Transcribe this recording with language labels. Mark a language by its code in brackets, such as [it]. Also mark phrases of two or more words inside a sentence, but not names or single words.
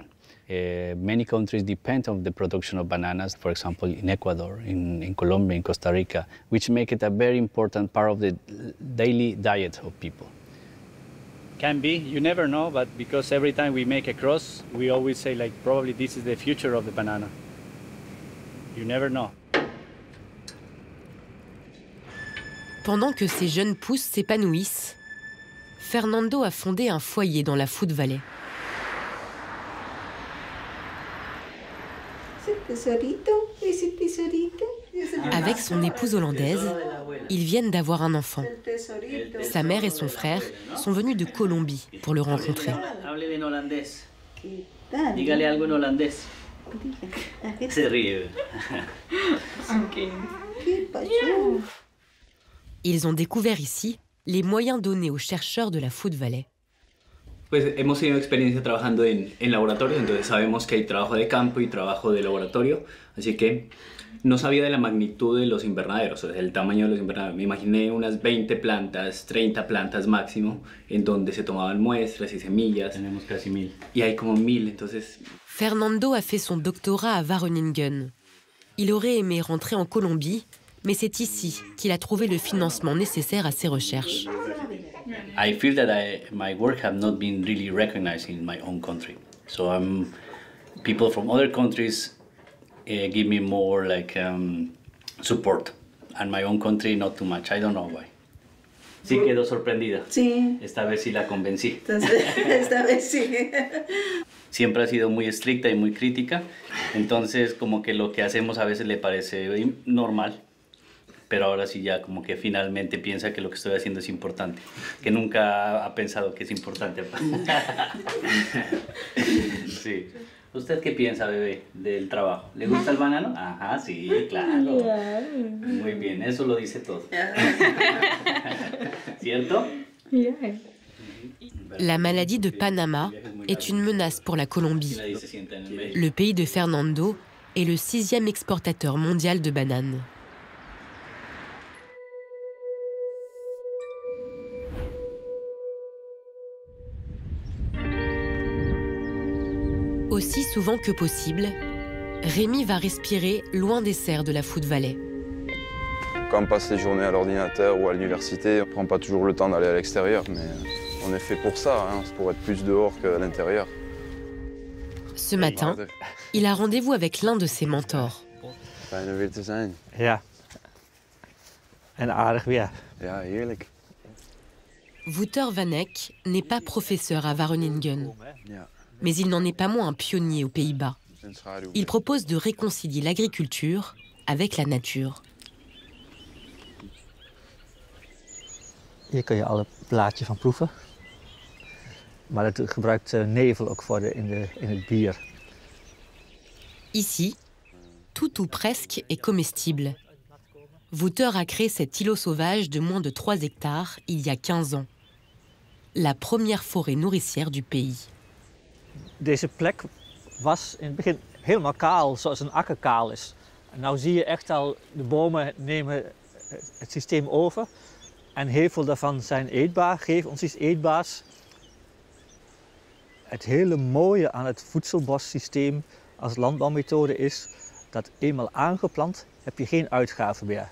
[en] Many countries depend on the production of bananas, for example, in Ecuador, in Colombia, in Costa Rica, which make it a very important part of the daily diet of people. Can be, you never know, but because every time we make a cross, we always say, like, probably this is the future of the banana. You never know. [fr] Pendant que ces jeunes pousses s'épanouissent, Fernando a fondé un foyer dans la Food Valley. Avec son épouse hollandaise, ils viennent d'avoir un enfant. Sa mère et son frère sont venus de Colombie pour le rencontrer. Ils ont découvert ici les moyens donnés aux chercheurs de la Food Valley. [es] Pues hemos tenido experiencia trabajando en laboratorios, entonces sabemos que hay trabajo de campo y trabajo de laboratorio, así que no sabía de la magnitud de los invernaderos, o sea, el tamaño de los invernaderos. Me imaginé unas 20 plantas, 30 plantas máximo, en donde se tomaban muestras y semillas. Tenemos casi 1000. Y hay como 1000, entonces... [fr] Fernando a fait son doctorat à Wageningen. Il aurait aimé rentrer en Colombie, mais c'est ici qu'il a trouvé le financement nécessaire à ses recherches. [en] I feel that my work have not been really recognized in my own country. So people from other countries give me more support, and my own country not too much. I don't know why. [es] Sí quedó sorprendida. Sí. Esta vez sí la convencí. Esta vez sí. Siempre ha sido muy estricta y muy crítica, entonces como que lo que hacemos a veces le parece normal, pero ahora sí ya como que finalmente piensa que lo que estoy haciendo es importante, que nunca ha pensado que es importante. Sí. ¿Usted qué piensa, bebé, del trabajo? ¿Le gusta el banano? Ajá, sí, claro. Muy bien, eso lo dice todo. ¿Cierto? [fr] La maladie de Panama est une menace pour la Colombie. Le pays de Fernando est le 6e exportateur mondial de bananes. Aussi souvent que possible, Rémi va respirer loin des serres de la Food Valley. Quand on passe les journées à l'ordinateur ou à l'université, on ne prend pas toujours le temps d'aller à l'extérieur, mais on est fait pour ça, hein, c'est pour être plus dehors qu'à l'intérieur. Ce matin, il a rendez-vous avec l'un de ses mentors. [nl] Fijn er weer te zijn. Ja. En aardig weer. Ja, heerlijk. [fr] Wouter Van Eck n'est pas professeur à Wageningen, mais il n'en est pas moins un pionnier aux Pays-Bas. Il propose de réconcilier l'agriculture avec la nature. [nl] Hier kun je alle blaadjes van proeven. Maar het gebruikt nevel ook voor in het bier. [fr] Ici, tout ou presque est comestible. Wouter a créé cet îlot sauvage de moins de 3 hectares il y a 15 ans. La première forêt nourricière du pays. [nl] Deze plek was in het begin helemaal kaal, zoals een akker kaal is. En nu zie je echt al, de bomen nemen het systeem over. En heel veel daarvan zijn eetbaar, geven ons iets eetbaars. Het hele mooie aan het voedselbossysteem als landbouwmethode is dat eenmaal aangeplant heb je geen uitgaven meer.